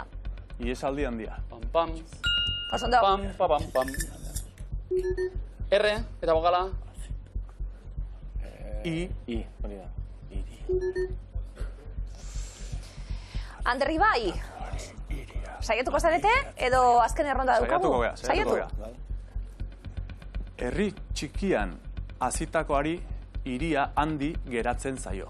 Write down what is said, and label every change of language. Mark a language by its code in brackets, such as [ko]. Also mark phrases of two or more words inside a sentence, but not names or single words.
[eu] Iesaldi handia. Pam, pam. Osondo. Pam, pam, pam. R, eta bokala? I, hori da. Ander Ibai. Saiatuko zarete, edo azken erronda daukagu? Saiatuko gea. Herri txikian hazitakoari hiria handi geratzen zaio.